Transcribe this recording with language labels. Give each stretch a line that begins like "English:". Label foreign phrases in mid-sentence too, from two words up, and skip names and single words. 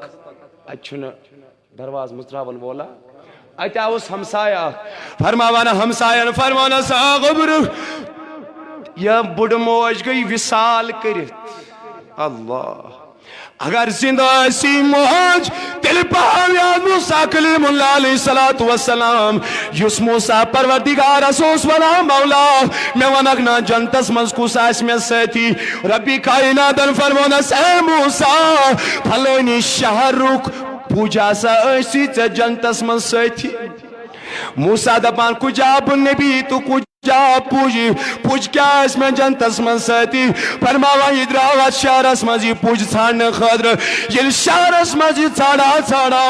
Kashmiri: اتہِ چھُنہٕ دروازٕ مُژراون وولا اتہِ آوُس ہمسایہ اکھ فرماوان ہمساین فرماونس آ گوٚبرٕ یہ بُڈٕ موج گٔے وصال کٔرِتھ اللہ اگر زندہ ٲسی موج تیٚلہِ پاو یاد موسیٰ کلیم اللہ
Arabic: علیہ الصلوۃ والسلام
Kashmiri: یُس موسیٰ پروردگارس اوس ونان مولا مےٚ ونکھ نا جنتس منٛز کُس آسہِ مےٚ سٲتھی ربی کائناتن فرمونس اے موسیٰ پھلٲنی شہرُک پوٗجا سا ٲسی ژےٚ جنتس منٛز سٲتھی موسیٰ دپان کُجا بہٕ نبی تہٕ کُجا پُج کیٛاہ آسہِ مےٚ جنتس منٛز سٲتھی فرماوان یہِ درٛاو اتھ شہرس منٛز یہِ پُج ژھانڈنہٕ خٲطرٕ ییٚلہِ شہرس منٛز یہِ ژھانڈان